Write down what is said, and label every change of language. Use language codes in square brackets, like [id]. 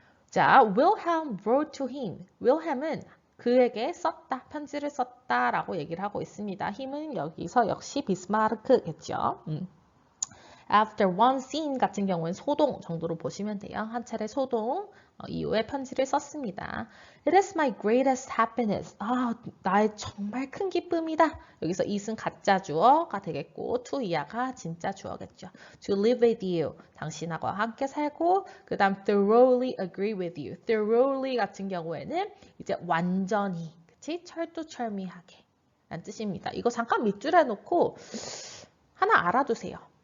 [en] 자, Wilhelm wrote to him. [ko] Wilhelm은 그에게 썼다, 편지를 썼다라고 얘기를 하고 있습니다. 힘은 여기서 역시 비스마르크겠죠. After one scene 같은 경우는 소동 정도로 보시면 돼요. 한 차례 소동 이후에 편지를 썼습니다. [en] It is my greatest happiness. [ko] 나의 정말 큰 기쁨이다. 여기서 it은 가짜 주어가 되겠고 to 이하가 진짜 주어겠죠. To live with you. 당신하고 함께 살고 그 다음 thoroughly agree with you. thoroughly 같은 경우에는 이제 완전히 그치? 철두철미하게 라는 뜻입니다. 이거 잠깐 밑줄에 놓고 하나 알아두세요.